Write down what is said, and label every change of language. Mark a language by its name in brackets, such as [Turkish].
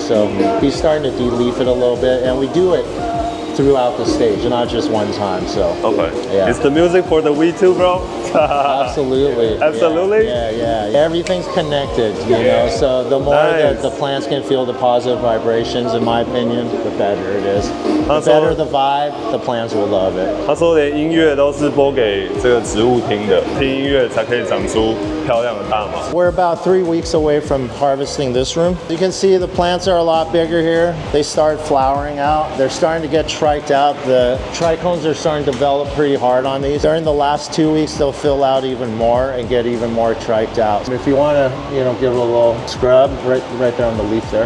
[English] So he's starting to de-leaf it a little bit, and we do it throughout the stage, not just one time. So okay, yeah. Is the music for the weed too, bro? Absolutely. Absolutely. Yeah. Everything's connected, you know. So the more that the plants can feel the positive vibrations, in my opinion, the better it is. The better the vibe, the plants will love it. [Chinese] 他说连音乐都是播给这个植物听的，听音乐才可以长出漂亮的大麻。 [English] We're about 3 weeks away from harvesting this room. You can see the plants are a lot bigger here. They start flowering out. They're starting to get triched out. The trichomes are starting to develop pretty hard on these. During the last 2 weeks, they'll fill out even more and get even more triked out. If you want to, give it a little scrub right there on the leaf there.